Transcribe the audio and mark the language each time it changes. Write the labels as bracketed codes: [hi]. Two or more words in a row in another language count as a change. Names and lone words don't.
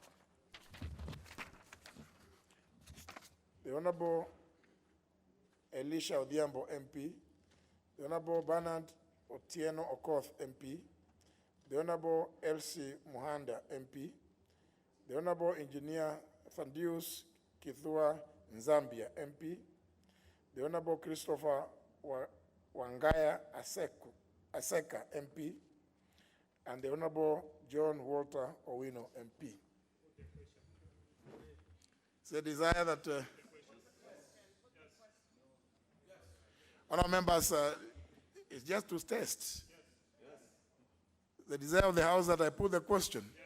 [en] the Honourable Elisha Odhiambo, MP, the Honourable Bernard Otieno Okoth, MP, the Honourable Elsie Muhanda, MP, the Honourable Engineer Thandius Kithua Nzambia, MP, the Honourable Christopher Wangaya Aseka MP, and the Honorable John Walter Owino MP. It's a desire that honourable members, it's just to test. The desire of the House that I put the question.